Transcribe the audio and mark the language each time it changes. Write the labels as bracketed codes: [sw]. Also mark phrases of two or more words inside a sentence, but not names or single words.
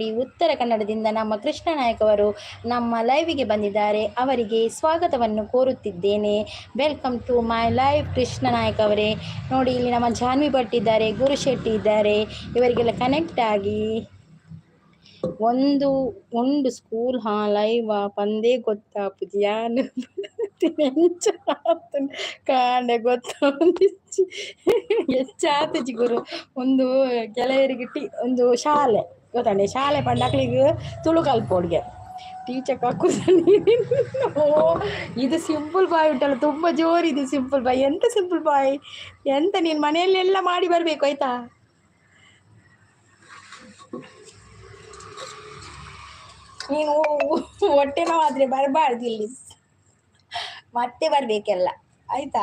[kn] ಉತ್ತರ ಕನ್ನಡದಿಂದ ನಮ್ಮ ಕೃಷ್ಣ ನಾಯಕ್ ಅವರು ನಮ್ಮ ಲೈವಿಗೆ ಬಂದಿದ್ದಾರೆ. ಅವರಿಗೆ ಸ್ವಾಗತವನ್ನು ಕೋರುತ್ತಿದ್ದೇನೆ. [en] welcome to my live [kn] ಕೃಷ್ಣ ನಾಯಕ್ ಅವರೇ. ನೋಡಿ ಇಲ್ಲಿ ನಮ್ಮ ಜಾನ್ವಿ ಭಟ್ ಇದ್ದಾರೆ, ಗುರು ಶೆಟ್ಟಿ ಇದ್ದಾರೆ. [tcy] ಇವರಿಗೆಲ್ಲ ಕನೆಕ್ಟ್ ಆಗಿ ಒಂದು [en] school live [tcy] ಪಂದೇ ಗೊತ್ತಾಪುಜಿ ಯಾನು ಕಾಂಡೆ ಗೊತ್ತಾಪುಜಿ ಹೆಚ್ಚಾತುಜಿ ಗುರು. ಒಂದು ಕೆಲವರಿಗೆ ಒಂದು ಶಾಲೆ ಗೊತ್ತಂಡೆ, ಶಾಲೆ ಪಂಡಕ್ಲಿಗೆ ತುಳು ಕಲ್ಪೋಡ್ಗೆ ಟೀಚರ್ ಕಕ್ಕು. [kn] ಇದು ಸಿಂಪಲ್ ಬಾಯ್ ಉಂಟಲ್ಲ ತುಂಬ ಜೋರಿದು ಸಿಂಪಲ್ ಬಾಯ್. ಎಂತ ಸಿಂಪಲ್ ಬಾಯ್ ಎಂತ ನೀನು ಮನೆಯಲ್ಲೆಲ್ಲ ಮಾಡಿ ಬರಬೇಕು ಆಯ್ತಾ. ನೀನು ಹೊಟ್ಟೆ ನೋವಾದರೆ ಬರಬಾರ್ದು ಇಲ್ಲಿ, ಮತ್ತೆ ಬರಬೇಕೆಲ್ಲ ಆಯಿತಾ.